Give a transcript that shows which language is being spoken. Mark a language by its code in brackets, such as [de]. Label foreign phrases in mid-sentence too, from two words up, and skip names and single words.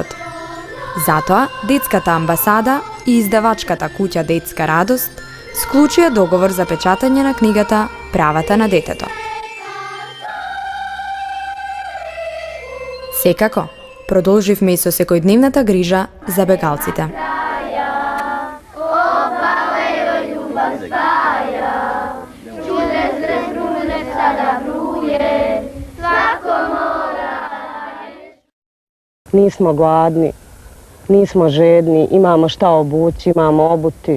[mk] Затоа, детската амбасада и издавачката куќа Детска радост склучија договор за печатање на книгата Правата на детето. Секако, продолживме и со секојдневната грижа за бегалците. [bs] Nismo gladni, nismo žedni, imamo šta obući, imamo obuti.